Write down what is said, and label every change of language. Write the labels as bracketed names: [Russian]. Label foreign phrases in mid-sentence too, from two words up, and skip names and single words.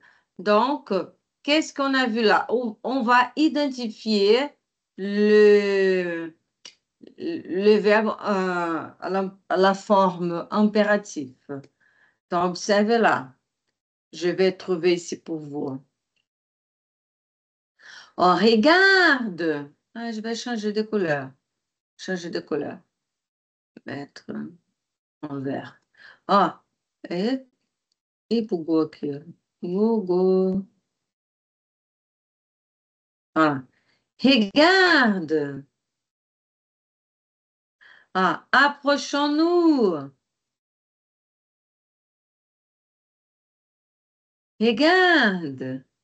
[French] Donc, qu'est-ce qu'on a vu là? On va identifier le verbe à la forme impérative. Donc, observez là. Je vais trouver ici pour vous. Oh, regarde! Ah, je vais changer de couleur. Changer de couleur. Mettre en vert. [Portuguese] Ah, e bugou aqui. Bugou. [French] Ah, regarde! Ah, approchons-nous. Regarde!